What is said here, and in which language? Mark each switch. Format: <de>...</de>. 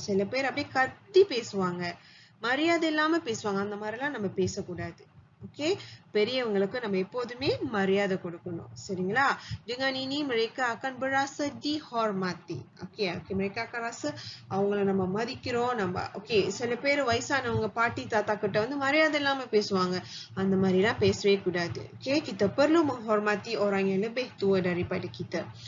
<ta>சில பேர் அப்படியே கத்தி பேசுவாங்க. மரியாதை இல்லாம பேசுவாங்க. அந்த மாதிரிலாம் நம்ம பேசக்கூடாது. Okay, பெரியவங்களுக்கு நம்ம எப்போதுமே மரியாதை கொடுக்கணும். சரிங்களா?</ta> <ms>Dengan ini mereka akan berasa dihormati. Okay, mereka akan rasa</ms> <ta>அவங்கள நம்ம மதிக்கிறோம். சில பேர் வயசானவங்க பாட்டி தாத்தா கிட்ட வந்து மரியாதை இல்லாம பேசுவாங்க. அந்த மாதிரிலாம் பேசவே கூடாது.</ta> <ms>Okay, kita perlu menghormati orang yang lebih tua daripada kita.</ms>